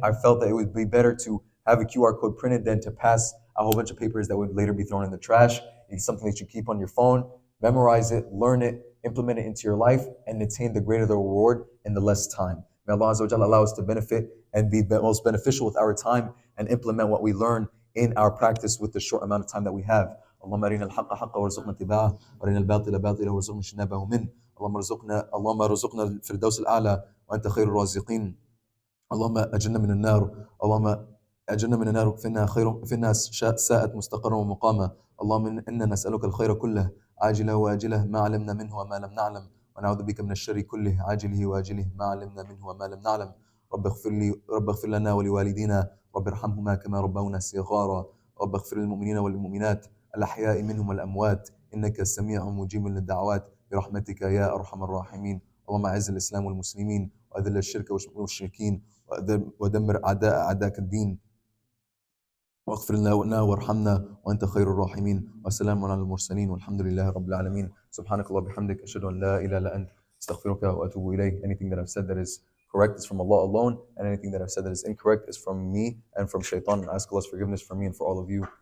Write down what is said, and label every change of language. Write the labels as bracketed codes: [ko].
[en] I felt that it would be better to have a QR code printed than to pass a whole bunch of papers that would later be thrown in the trash. It's something that you keep on your phone, memorize it, learn it, implement it into your life, and attain the greater the reward in the less time. May Allah Azza wa Jalla allow us to benefit and be most beneficial with our time and implement what we learn in our practice with the short amount of time that we have. [ar] اللهم أرنا الحق حقا وارزقنا اتباعه وأرنا الباطل باطلا وارزقنا اجتنابه منه اللهم ارزقنا الفردوس الأعلى وأنت خير الرازقين اللهم أجرنا من النار اللهم أجرنا من النار فإنها ساءت مستقرا ومقاما اللهم إنا نسألك الخير كله عاجله وآجله ما علمنا منه وما لم نعلم ونعوذ بك من الشر كله عاجله وآجله ما علمنا منه وما لم نعلم رب اغفر لنا ولوالدينا رب ارحمهما كما ربونا صغارا رب اغفر للمؤمنين والمؤمنات الأحياء منهم والأموات إنك سميع مجيب للدعوات برحمتك يا أرحم الراحمين. اللهم أعز الإسلام والمسلمين وأذل الشرك والمشركين ودمر أعداءك الدين واغفر لنا وارحمنا وأنت خير الراحمين. وسلام على المرسلين والحمد لله رب العالمين. سبحانك اللهم وبحمدك أشهد أن لا إله إلا أنت أستغفرك وأتوب إليك. [en] Anything that I've said that is correct is from Allah alone, and anything that I've said that is incorrect is from me and from shaitan. And I ask Allah's forgiveness for me and for all of you.